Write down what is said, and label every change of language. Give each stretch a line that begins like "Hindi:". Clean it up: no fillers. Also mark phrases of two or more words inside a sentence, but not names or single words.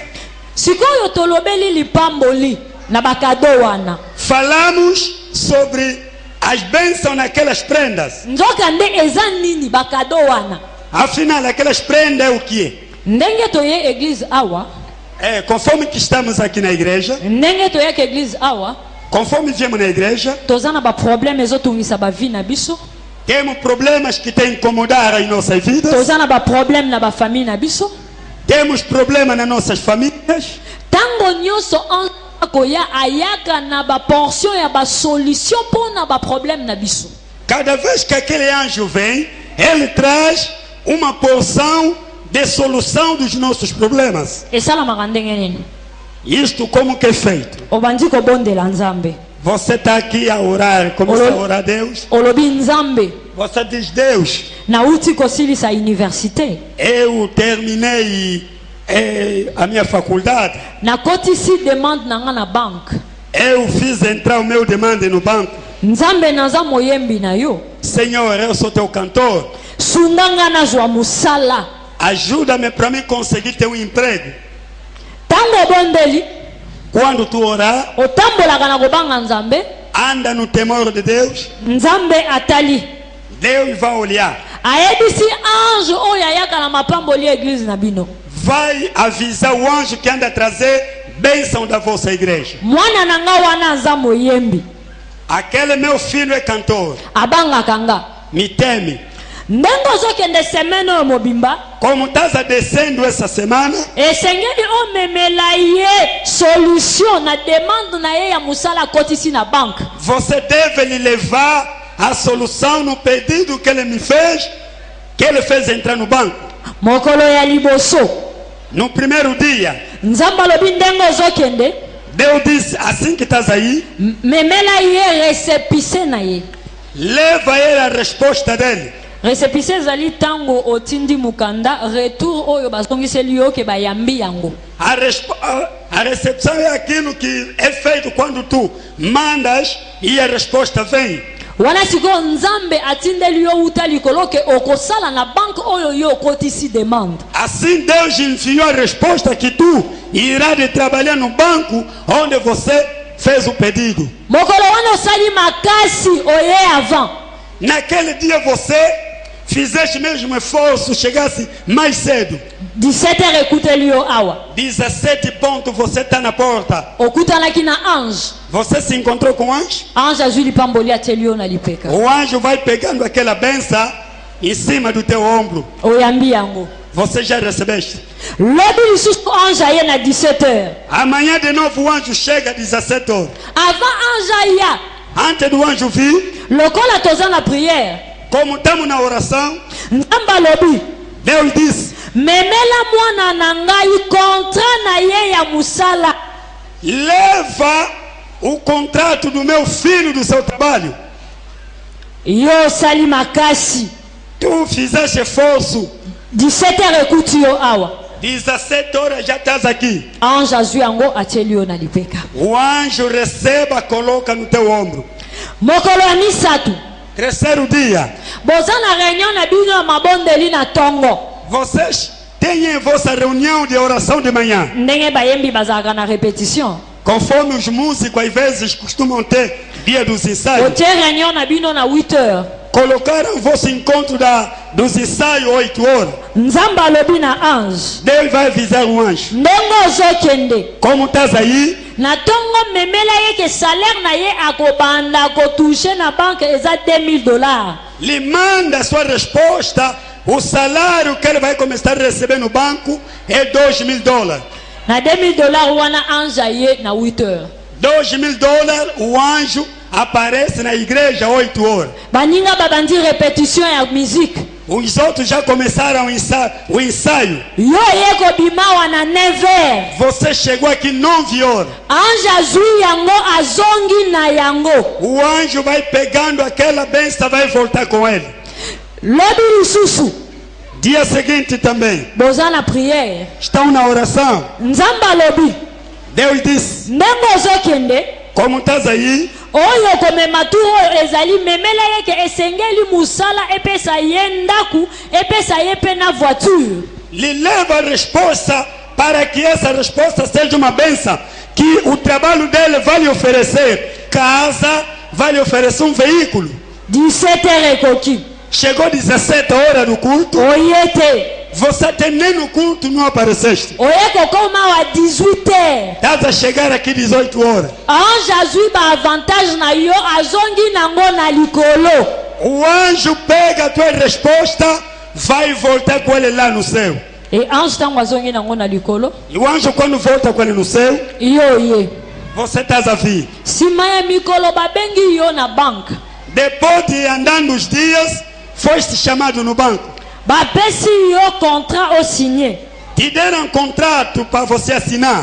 Lingala: Sikoyo tolobeli lipamboli na bakado wana.
Portuguese: Falamos sobre as bênçãos naquelas prendas.
Lingala: Nzoka nde eza nini bakado wana?
Portuguese: Afinal, aquelas prendas é o que?
Lingala: Ndenge toye église awa,
Portuguese: Conforme que estamos aqui na igreja,
Lingala: ndenge toyaka église awa,
Portuguese: conforme viemos na igreja,
Lingala: toza na baproblème ezotungisa bavi na biso,
Portuguese: temos problemas que têm incomodar as nossas vidas,
Lingala: toza na baproblème na bafamille na biso.
Portuguese: temos problemas nas nossas famílias.
Lingala: Tango nyonso ange akoya ayaka na baportion ya basolution mpona baproblème na biso.
Portuguese: Cada vez que aquele anjo vem, ele traz uma porção de solução dos nossos problemas.
Lingala: Esalamaka ndenge nini?
Portuguese: Isto como que é feito?
Lingala: Obandi kobondela nzambe,
Portuguese: Você está aqui a orar, começa a orar a Deus.
Lingala: olobi nzambe
Portuguese: Você diz, Deus,
Lingala: nauti kosilisa université,
Portuguese: eu terminei a minha faculdade,
Lingala: nakotisi demande na nga na banque.
Portuguese: eu fiz entrar o meu demande no banco.
Lingala: Nzambe naza moyembi na yo,
Portuguese: Senhor, eu sou teu cantor,
Lingala: sunda nga nazwa mosala.
Portuguese: ajuda-me para mim conseguir ter um emprego.
Lingala: Tango obondeli
Portuguese: Quando tu orar,
Lingala: otambolaka na kobanga nzambe,
Portuguese: anda no temor de Deus,
Lingala: nzambe atali
Portuguese: Deus vai olhar,
Lingala: ayebisi ange oyo ayaka na mapamboli ya église na bino.
Portuguese: vai avisar o anjo que anda a trazer bênção da vossa igreja.
Lingala: Mwana na nga wana aza moyembi,
Portuguese: Aquele meu filho é cantor,
Lingala: abangaka nga.
Portuguese: me teme.
Lingala: Ndengo ozokende semaine oyo mobimba.
Portuguese: Como estás descendo essa semana,
Lingala: Esengeli omemela ye solution na demande na ye ya musala kotisi na banque.
Portuguese: você deve lhe levar a solução no pedido que ele me fez, que ele fez entrar no banco.
Lingala: Mokolo ya liboso.
Portuguese: No primeiro dia,
Lingala: Nzamba lobi ndengo ozokende.
Portuguese: Deus disse, assim que estás aí,
Lingala: Memela ye récépissé na ye.
Portuguese: leva ele a resposta dele.
Lingala: Récépissé ezali tango otindi mukanda retour oyo basongiseli yo ke bayambi yango.
Portuguese: A recepção é aquilo que é feito quando tu mandas e a resposta vem.
Lingala: Wana siko nzambe atindeli yo uta likolo ke okosala na banque oyo yo okotisi demande.
Portuguese: Assim Deus enviou a resposta que tu irá de trabalhar no banco onde você fez o pedido.
Lingala: Mokolo wana osali makasi oye avant.
Portuguese: Naquele dia você fizeste mesmo esforço, chegasse mais cedo.
Lingala: 17h ekuteli yo awa.
Portuguese: 17 pontos, você está na porta.
Lingala: Okutanaki na ange.
Portuguese: Você se encontrou com o anjo?
Lingala: Ange azwi lipamboli ateli yo na lipeka.
Portuguese: O anjo vai pegando aquela benção em cima do teu ombro.
Lingala: Oyambi yango.
Portuguese: Você já recebeste?
Lingala: Lobi lisusu ange aye na 17h.
Portuguese: Amanhã de novo o anjo chega às 17 horas.
Lingala: Avant ange aya.
Portuguese: Antes do anjo vir,
Lingala: Lokola toza na prière.
Portuguese: como estamos na oração,
Lingala: Nzamba lobi.
Portuguese: Deus disse:
Lingala: Memela mwana na ngai contrat na ye ya musala.
Portuguese: leva o contrato do meu filho do seu trabalho.
Lingala: Yo sali makasi.
Portuguese: Tu fizeste esforço,
Lingala: 17h ekuti yo awa.
Portuguese: 17 horas já estás aqui.
Lingala: Ange azwi yango ateli yo na lipeka.
Portuguese: O anjo receba, coloca no teu ombro.
Lingala: Mokolo ya misato.
Portuguese: Terceiro dia,
Lingala: Boza na réunion na bino ya mabondeli na tongo.
Portuguese: vocês têm vossa reunião de oração de manhã.
Lingala: Ndenge bayembi bazalaka na répétition.
Portuguese: Conforme os músicos às vezes costumam ter dia dos ensaios.
Lingala: Otie réunion na bino na 8h.
Portuguese: Colocaram vosso encontro dos ensaios 8 horas.
Lingala: Nzamba alobi na ange.
Portuguese: Deus vai avisar o anjo.
Lingala: Ndenge ozokende.
Portuguese: Como estás aí?
Lingala: Na tongo memela ye ke salaire na ye akobanda kotouche na banque eza $2000.
Portuguese: Lhe manda a sua resposta. O salário que ele vai começar a receber no banco é $2.000.
Lingala: Na $2000 wana ange aye na 8h.
Portuguese: $2.000, o anjo aparece na igreja 8 horas.
Lingala: Baninga babandi répétition ya musique.
Portuguese: Os outros já começaram o ensaio.
Lingala: Yo ye kobima wana 9h.
Portuguese: Você chegou aqui 9 horas.
Lingala: Ange azwi yango azongi na yango.
Portuguese: O anjo vai pegando aquela benção, vai voltar com ele.
Lingala: Lobi lisusu.
Portuguese: Dia seguinte também.
Lingala: Boza na prière.
Portuguese: Estão na oração.
Lingala: Nzamba lobi.
Portuguese: Deus disse:
Lingala: Ndenge ozokende.
Portuguese: como estás aí?
Lingala: Oyo komema tu oyo ezali memela ye ke esengeli musala epesa ye ndaku epesa ye pe na voiture.
Portuguese: Lhe leva a resposta para que essa resposta seja uma benção. Que o trabalho dele vai lhe oferecer casa, vai lhe oferecer um veículo.
Lingala: 17h ekoki.
Portuguese: Chegou 17 horas do culto.
Lingala: Oyete.
Portuguese: Você até nem no culto não apareceste.
Lingala: Oye kokoma wa 18h.
Portuguese: Estás a chegar aqui 18 horas.
Lingala: Ange azwi ba avantage na yo azongi nango na likolo.
Portuguese: O anjo pega a tua resposta, vai voltar com ele lá no céu.
Lingala: E ange tango azongi nango na likolo.
Portuguese: E o anjo quando volta com ele no céu,
Lingala: Yo ye.
Portuguese: você estás a vir.
Lingala: Sima ya mikolo babengi yo na banque.
Portuguese: Depois de andando os dias, foste chamado no banco.
Lingala: Bapesi yo contrat o signé.
Portuguese: Te deram contrato para você assinar.